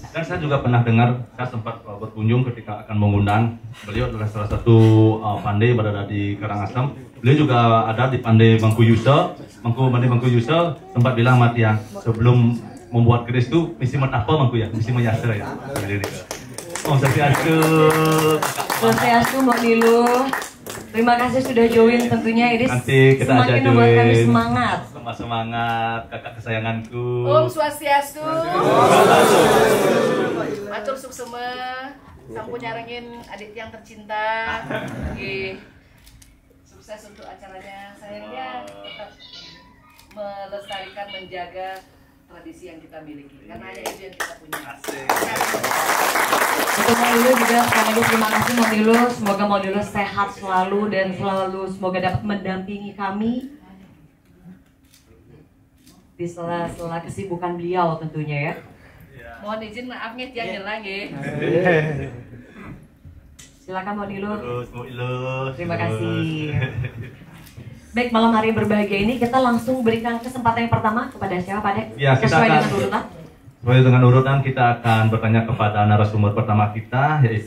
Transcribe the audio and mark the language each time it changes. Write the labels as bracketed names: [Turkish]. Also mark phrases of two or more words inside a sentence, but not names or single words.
[Indonesian] Dan saya juga pernah dengar, saya sempat berkunjung ketika akan mengundang. Beliau adalah salah satu pandai berada di Karangasem. Beliau juga ada di Pandai Mangku Yusa. Pandai Mangku Yusa sempat bilang mati yang sebelum membuat keris itu mesti metapa Mangku ya, mesti menyasar ya. Om Swastiastu. Swastiastu Mbak Nilu. Terima kasih sudah join tentunya. Ini Nanti kita semakin membuat kami ajaduin. semangat. Semangat kakak kesayanganku. [Balinese] Om Swastiastu. Matur suksema. Sampun nyarengin [Indonesian] adik yang tercinta. Oke. Sukses untuk acaranya. Sayangnya tetap melestarikan, menjaga tradisi yang kita miliki. Karena hanya itu yang kita punya. Untuk Modilo juga sekali lagi terima kasih Modilo. Semoga Modilo sehat selalu dan selalu semoga dapat mendampingi kami di sela-sela kesibukan beliau tentunya ya. Mohon izin maafnya [Balinese] tiang nyelang [Indonesian] ya. Silakan Modilo. Terus Modilo. Terima kasih. Baik, malam hari berbahagia ini kita langsung berikan kesempatan yang pertama kepada siapa Pak Dek? Ya, kita Sesuai akan dengan urutan. Sesuai dengan urutan kita akan bertanya kepada narasumber pertama kita yaitu